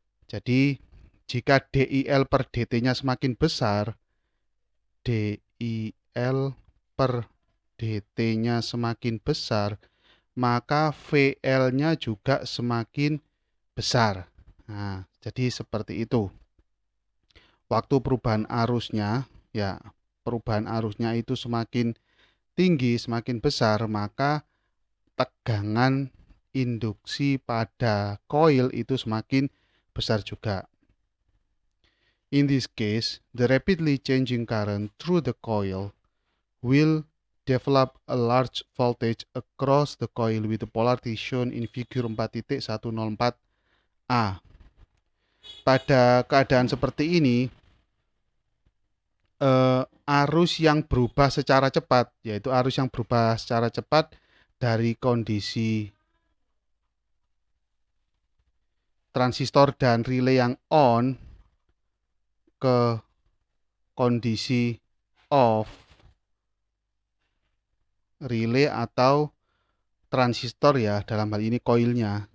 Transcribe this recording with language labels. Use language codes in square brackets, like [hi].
[id] Jadi jika DIL per DT-nya semakin besar, DIL per DT-nya semakin besar, maka VL-nya juga semakin besar. Nah, jadi seperti itu. waktu perubahan arusnya, ya perubahan arusnya itu semakin tinggi, semakin besar, maka tegangan induksi pada koil itu semakin besar juga. [en] In this case, the rapidly changing current through the coil will develop a large voltage across the coil with the polarity shown in figure 4.104a. [id] Pada keadaan seperti ini, arus yang berubah secara cepat, yaitu arus yang berubah secara cepat dari kondisi transistor dan relay yang on ke kondisi off relay atau transistor, ya dalam hal ini koilnya.